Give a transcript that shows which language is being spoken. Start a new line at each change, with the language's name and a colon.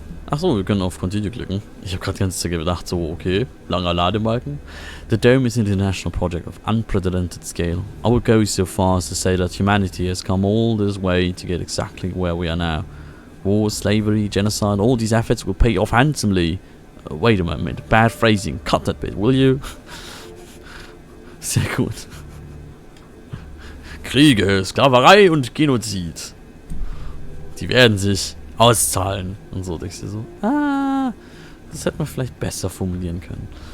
German: Achso, wir können auf Continue klicken. Ich habe gerade die ganze Zeit gedacht, so, okay, langer Ladebalken.
English: The Dome is an international project of unprecedented scale. I would go so far as to say that humanity has come all this way to get exactly where we are now. War, slavery, genocide, all these efforts will pay off handsomely. Wait a moment, bad phrasing, cut that bit, will you?
German: Sehr gut. Kriege, Sklaverei und Genozid. Die werden sich auszahlen. Und so denkst du so, das hätte man vielleicht besser formulieren können.